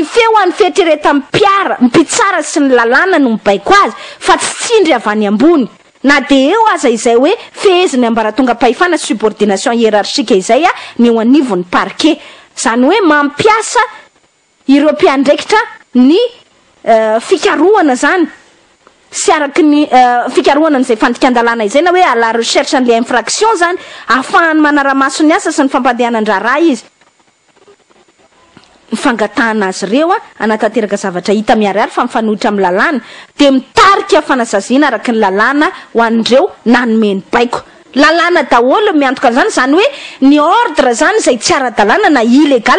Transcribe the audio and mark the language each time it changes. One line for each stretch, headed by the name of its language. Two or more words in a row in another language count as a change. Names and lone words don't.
Malagasy: feo any fieritreretany mpitsara sy ny lalàna no mibaiko azy fa tsy tsindry avy any ambony na de eo aza izay hoe feheziny ambaratonga pahefana
French: subordination hiérarchique
Malagasy: izay ny eo anivon'ny parquet zany hoe mampiasa ireo mpiandraikitra ny fikarohana zany sy araky ny fikarohana n'izay fandrikan-dalàna izay na hoe
French: à la recherche
Malagasy: an'le infraction zany ahafahany manara-maso ny asa sy ny fampandehanan-draharaha izy fangatahana azy ireo anatanteraka zavatra hita miarihary fa mifanohitra amin'ny lalàna de mitarika fanasaziana araky ny lalàna ho an'ireo nanomeny baiko lalàna daholo miantoka zany zany hoe ny ordre zany zay tsy ara-dalàna na illégal